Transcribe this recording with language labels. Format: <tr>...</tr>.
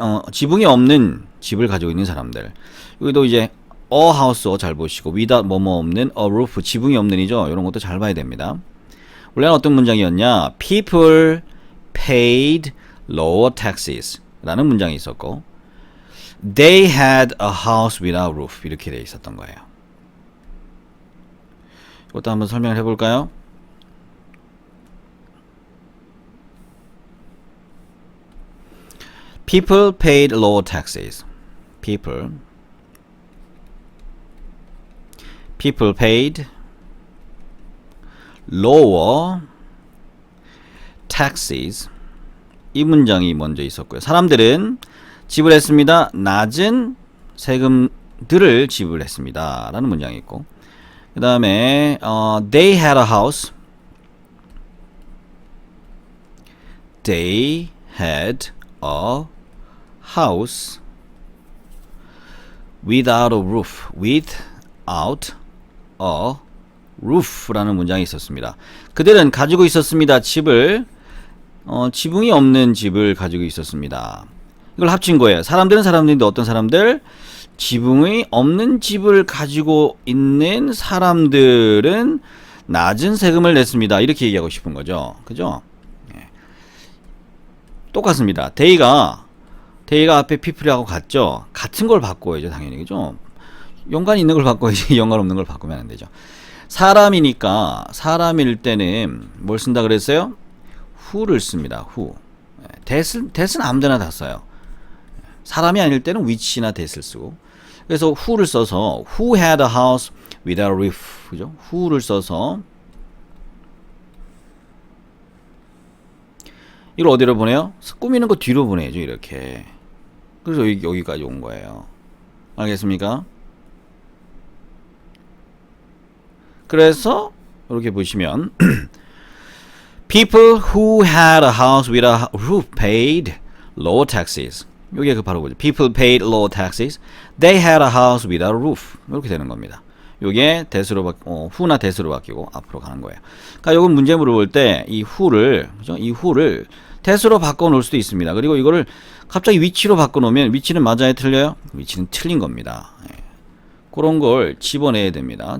<ko>지붕이 없는 집을 가지고 있는 사람들. 여기도 이제 a house 잘 보시고 without 뭐뭐 없는 a roof 지붕이 없는이죠. 이런 것도 잘 봐야 됩니다. 원래는 어떤 문장이었냐?</ko> <en>People paid lower taxes</en> <ko>라는 문장이 있었고</ko> <en>They had a house without roof</en> <ko>이렇게 돼 있었던 거예요. 이것도 한번 설명을 해볼까요?</ko> <en>People paid lower taxes. People paid lower taxes.</en> <ko>이 문장이 먼저 있었고요. 사람들은 지불했습니다. 낮은 세금들을 지불했습니다. 라는 문장이 있고, 그 다음에</ko> <en>they had a house. They had a house without a roof. without a roof</en> <ko>라는 문장이 있었습니다. 그들은 가지고 있었습니다. 집을 지붕이 없는 집을 가지고 있었습니다. 이걸 합친 거예요. 사람들은 사람들인데 어떤 사람들? 지붕이 없는 집을 가지고 있는 사람들은 낮은 세금을 냈습니다. 이렇게 얘기하고 싶은 거죠. 그죠? 네. 똑같습니다. 데이가 앞에 people하고 같죠? 같은 걸 바꿔야죠, 당연히. 그죠? 연관이 있는 걸 바꿔야지 연관 없는 걸 바꾸면 안 되죠. 사람이니까 사람일 때는 뭘 쓴다 그랬어요? who를 씁니다. who. that은 아무 데나 다 써요. 사람이 아닐 때는 which나 that을 쓰고. 그래서</ko> <en>who를 써서 who had a house without a roof.</en> <ko>그죠? who를 써서 이걸 어디로 보내요? 꾸미는 거 뒤로 보내죠, 이렇게. 그래서 여기까지 온 거예요. 알겠습니까? 그래서 이렇게 보시면</ko> <en>People who had a house with a roof paid lower taxes.</en> <ko>이게 바로 그죠.</ko> <en>People paid lower taxes. They had a house with a roof.</en> <ko>이렇게 되는 겁니다. 이게 that으로 who나 that으로 바뀌고 앞으로 가는 거예요. 그러니까 이건 문제 물어볼 때 이 who를, 그죠? 이 who를 that으로 바꿔 놓을 수도 있습니다. 그리고 이거를 갑자기 위치로 바꿔 놓으면 위치는 맞아요, 틀려요? 위치는 틀린 겁니다. 그런 걸 집어내야 됩니다.</ko>